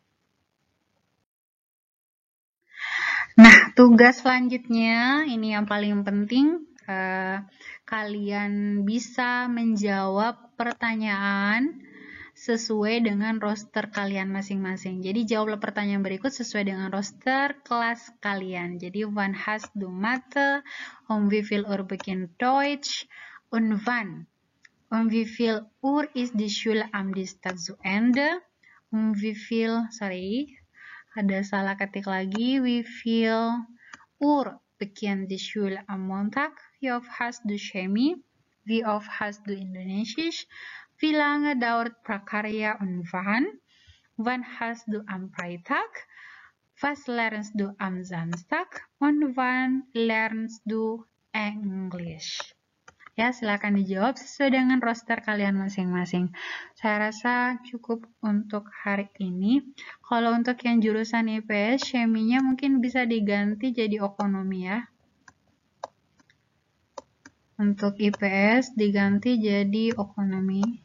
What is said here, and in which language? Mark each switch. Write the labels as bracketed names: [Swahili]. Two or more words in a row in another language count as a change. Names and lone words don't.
[Indonesian] Nah, tugas selanjutnya, ini yang paling penting, kalian bisa menjawab pertanyaan sesuai dengan roster kalian masing-masing. Jadi, jawablah pertanyaan berikut sesuai dengan roster kelas kalian. Jadi, [German] wann hast du Mathe? Wie viel Uhr beginnt Deutsch? Und wann? Wie viel Uhr ist die Schule am Dienstag zu Ende? Wie viel, [Indonesian] ada salah ketik lagi. [German] Wie viel Uhr beginnt die Schule am Montag? Wie oft hast du Chemie? Wie oft hast du Indonesisch? Wie lange dauert Prakarya und wann? Wann hast du am Freitag? Was lernst du am Samstag? Und wann lernst du Englisch? [Indonesian] Ya, silakan dijawab sesuai dengan roster kalian masing-masing. Saya rasa cukup untuk hari ini. Kalau untuk yang jurusan IPS, Cheminya mungkin bisa diganti jadi ekonomi ya. Untuk IPS diganti jadi ekonomi.